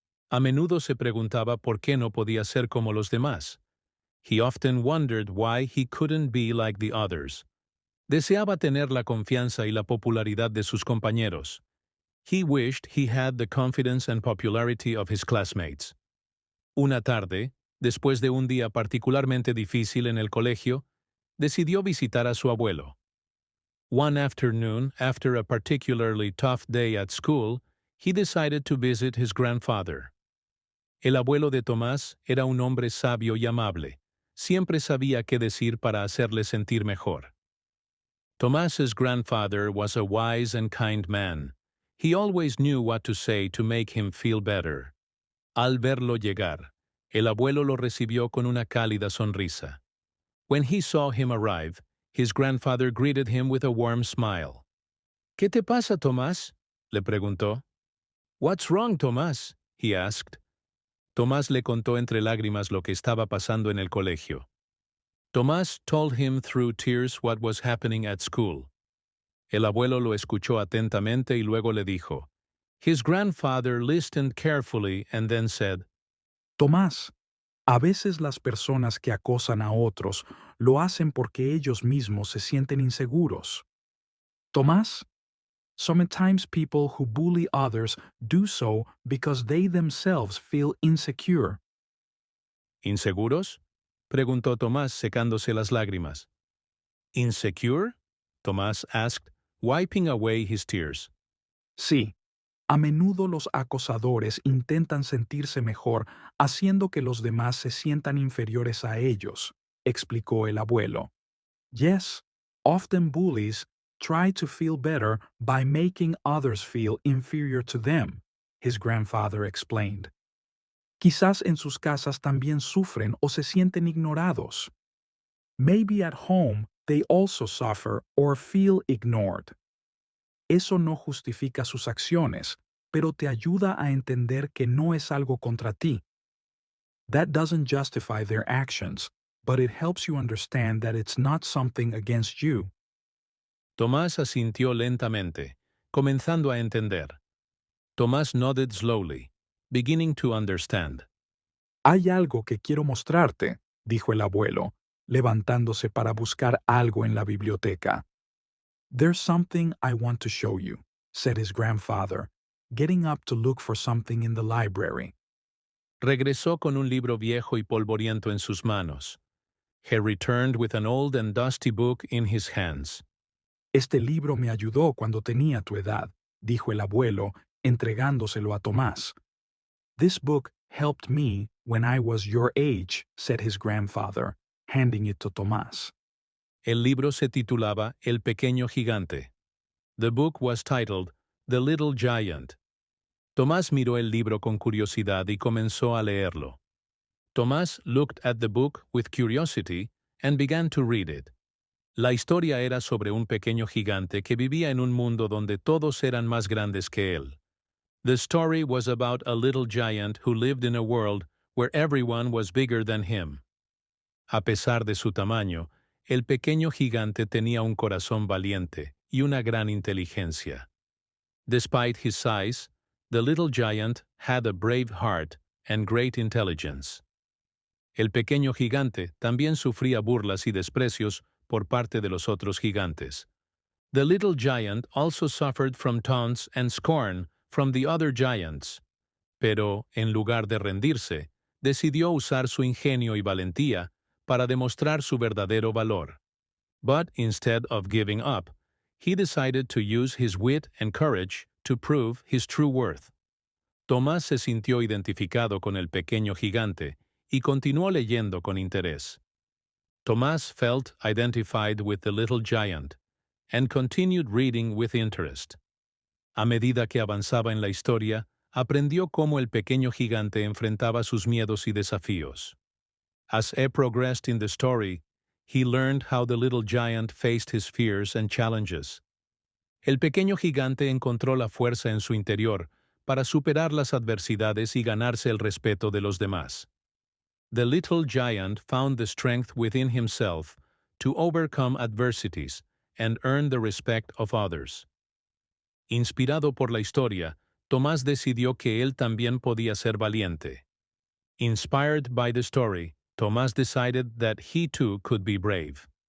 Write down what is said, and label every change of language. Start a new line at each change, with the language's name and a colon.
Spanish: A menudo se preguntaba por qué no podía ser como los demás.
English: He often wondered why he couldn't be like the others.
Spanish: Deseaba tener la confianza y la popularidad de sus compañeros.
English: He wished he had the confidence and popularity of his classmates.
Spanish: Una tarde, después de un día particularmente difícil en el colegio, decidió visitar a su abuelo.
English: One afternoon, after a particularly tough day at school, he decided to visit his grandfather.
Spanish: El abuelo de Tomás era un hombre sabio y amable. Siempre sabía qué decir para hacerle sentir mejor.
English: Tomás's grandfather was a wise and kind man. He always knew what to say to make him feel better.
Spanish: Al verlo llegar, el abuelo lo recibió con una cálida sonrisa.
English: When he saw him arrive, his grandfather greeted him with a warm smile.
Spanish: ¿Qué te pasa, Tomás? Le preguntó.
English: What's wrong, Tomás? He asked.
Spanish: Tomás le contó entre lágrimas lo que estaba pasando en el colegio.
English: Tomás told him through tears what was happening at school.
Spanish: El abuelo lo escuchó atentamente y luego le dijo.
English: His grandfather listened carefully and then said,
Spanish: Tomás, a veces las personas que acosan a otros lo hacen porque ellos mismos se sienten inseguros.
English: Tomás, sometimes people who bully others do so because they themselves feel insecure.
Spanish: ¿Inseguros? Preguntó Tomás secándose las lágrimas.
English: ¿Insecure? Tomás asked, wiping away his tears.
Spanish: Sí, a menudo los acosadores intentan sentirse mejor haciendo que los demás se sientan inferiores a ellos, explicó el abuelo.
English: Yes, often bullies try to feel better by making others feel inferior to them. his grandfather explained.
Spanish: Quizás en sus casas también sufren o se sienten ignorados.
English: Maybe at home they also suffer or feel ignored.
Spanish: Eso no justifica sus acciones, pero te ayuda a entender que no es algo contra ti.
English: That doesn't justify their actions, but it helps you understand that it's not something against you.
Spanish: Tomás asintió lentamente, comenzando a entender.
English: Tomás nodded slowly, beginning to understand.
Spanish: Hay algo que quiero mostrarte, dijo el abuelo, levantándose para buscar algo en la biblioteca.
English: There's something I want to show you, said his grandfather, getting up to look for something in the library.
Spanish: Regresó con un libro viejo y polvoriento en sus manos.
English: He returned with an old and dusty book in his hands.
Spanish: Este libro me ayudó cuando tenía tu edad, dijo el abuelo, entregándoselo a Tomás.
English: This book helped me when I was your age, said his grandfather, handing it to Tomás.
Spanish: El libro se titulaba El pequeño gigante.
English: The book was titled The Little Giant.
Spanish: Tomás miró el libro con curiosidad y comenzó a leerlo.
English: Tomás looked at the book with curiosity and began to read it.
Spanish: La historia era sobre un pequeño gigante que vivía en un mundo donde todos eran más grandes que él.
English: The story was about a little giant who lived in a world where everyone was bigger than him.
Spanish: A pesar de su tamaño, el pequeño gigante tenía un corazón valiente y una gran inteligencia.
English: Despite his size, the little giant had a brave heart and great intelligence.
Spanish: El pequeño gigante también sufría burlas y desprecios por parte de los otros gigantes.
English: The little giant also suffered from taunts and scorn from the other giants.
Spanish: Pero, en lugar de rendirse, decidió usar su ingenio y valentía para demostrar su verdadero valor.
English: But instead of giving up, he decided to use his wit and courage to prove his true worth.
Spanish: Tomás se sintió identificado con el pequeño gigante y continuó leyendo con interés.
English: Tomás felt identified with the little giant and continued reading with interest.
Spanish: A medida que avanzaba en la historia, aprendió cómo el pequeño gigante enfrentaba sus miedos y desafíos.
English: As he progressed in the story, he learned how the little giant faced his fears and challenges.
Spanish: El pequeño gigante encontró la fuerza en su interior para superar las adversidades y ganarse el respeto de los demás.
English: The little giant found the strength within himself to overcome adversities and earn the respect of others.
Spanish: Inspirado por la historia, Tomás decidió que él también podía ser valiente.
English: Inspired by the story, Tomás decided that he too could be brave.